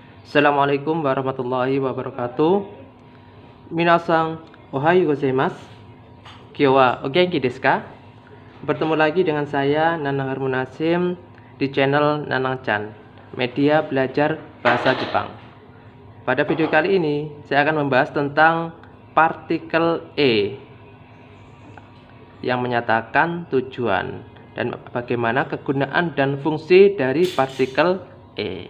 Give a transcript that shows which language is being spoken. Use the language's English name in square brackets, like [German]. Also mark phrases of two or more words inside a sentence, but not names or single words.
[Arabic] السلام عليكم ورحمة الله وبركاته. [Japanese] 皆さん、おはようございます. 今日はお元気ですか? [Indonesian] Bertemu lagi dengan saya Nanang Harmunasim di channel Nanang-chan, media belajar bahasa Jepang. Pada video kali ini saya akan membahas tentang partikel E yang menyatakan tujuan dan bagaimana kegunaan dan fungsi dari partikel E.